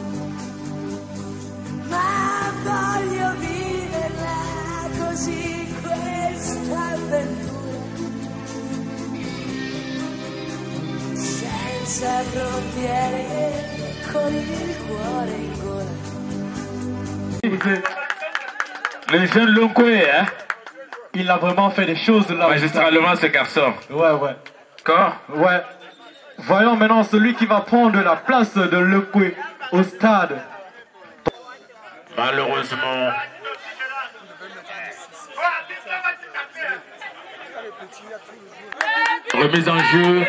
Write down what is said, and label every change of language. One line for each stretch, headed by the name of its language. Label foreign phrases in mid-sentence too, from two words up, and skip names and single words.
Italian: ma voglio viverla così questa avventura, senza frontiere, con il cuore in gola.
French: Le jeune Lonkwe, hein? Il a vraiment fait des choses là. Magistralement, ce garçon. Ouais. Quoi? Ouais. Voyons maintenant celui qui va prendre la place de Lonkwe au stade. Malheureusement. Remise en jeu.